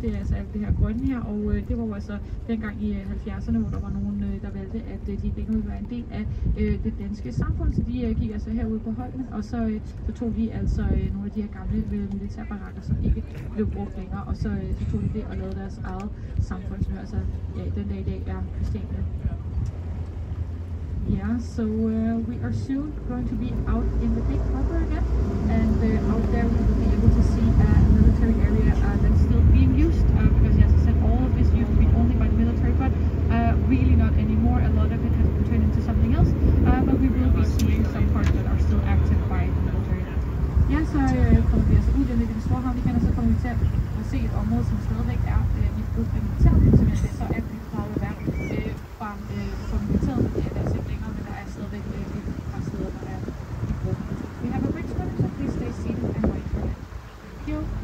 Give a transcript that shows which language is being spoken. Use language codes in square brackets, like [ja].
[da] Det er altså alt det her grønne her, og det var jo altså dengang i 70'erne, hvor der var nogen, der valgte, at de ikke ville være en del af det danske samfund. Så de gik altså herude på Holmen, og så tog de altså nogle af de her gamle militærbarakker, som ikke blev brugt længere, og så tog de det og lavede deres eget samfund, som altså ja, den dag i dag er Christiania. [en] Yeah, so we are soon going to be out in the big harbor again, and out there we will be able to see a military area that's still being used, because as I said, all of this used to be only by the military, but really not anymore. A lot of it has been turned into something else, but we will be seeing some parts that are still active by the military. [da] Ja, så kommer vi altså ud i den store havn igen, og så kommer vi til at se et område, som stadigvæk er i brug af militæret, som jeg siger, så er det farvet værd fra militæret, men det er altså ikke længere, men der er stadigvæk et par steder, der er i brug. [en] We have a bridge coming, so please stay seated and wait for it. Thank you.